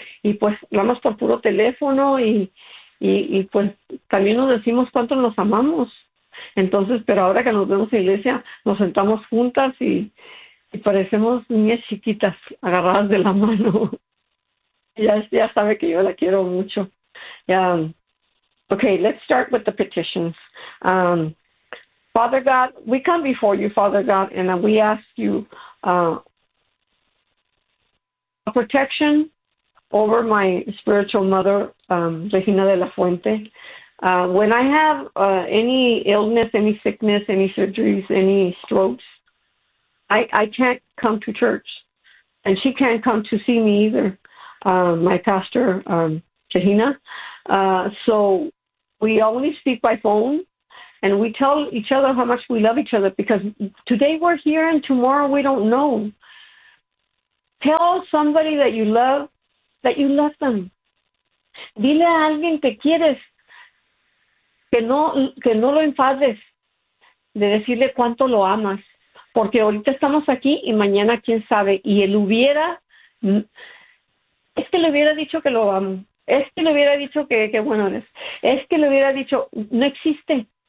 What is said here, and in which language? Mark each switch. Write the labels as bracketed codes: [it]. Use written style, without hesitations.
[es] Y pues hablamos por puro teléfono, y pues también nos decimos cuánto nos amamos. Entonces, pero ahora que nos vemos en iglesia, nos sentamos juntas y parecemos niñas chiquitas agarradas de la mano. Ya sabe que yo la quiero mucho. [en] Okay, let's start with the petitions. Father God, we come before you, Father God, and we ask you a protection over my spiritual mother, Regina de la Fuente. When I have any illness, any sickness, any surgeries, any strokes, I can't come to church, and she can't come to see me either, my pastor, Regina. So we only speak by phone, and we tell each other how much we love each other, because today we're here and tomorrow we don't know. Tell somebody that you love them. [es] Dile a alguien que quieres, que no lo enfades de decirle cuánto lo amas, porque ahorita estamos aquí y mañana quién sabe. Y él hubiera, es que le hubiera dicho que lo amo, es que le hubiera dicho que qué bueno eres, es que le hubiera dicho, no existe.